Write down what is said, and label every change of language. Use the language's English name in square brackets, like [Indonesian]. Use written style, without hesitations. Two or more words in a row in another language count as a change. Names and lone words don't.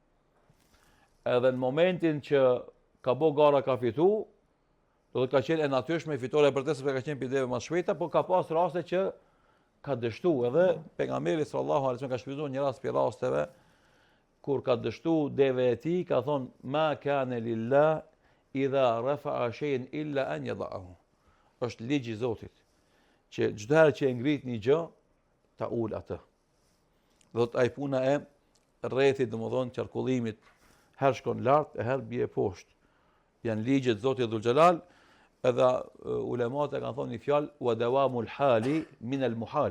[Albanian] Edhe në momentin që ka bë gara ka fitu, do të ka qenë e natyrshme fitore për të sepse ka qenë për deve më shpejta, por ka pas raste që ka dështu. Edhe pejgamberi [Arabic] صلى الله عليه وسلم [Albanian] ka shfrytzuar një rast për rasteve kur ka dështu deve e tij, ka thonë [Arabic] ما كان لله إذا رفع شيئا إلا أن يضعه. [Albanian] Është ligji i Zotit që çdo herë që e ngrit një gjë, ta ul atë. Do të ai puna e rrethit, domethënë qarkullimit, herë shkon lart, e herë bie poshtë. Janë ligjet e Zotit Dhul Xhelal, edhe ulemat e kanë thonë një fjalë [Arabic] ودوام الحال من المحال.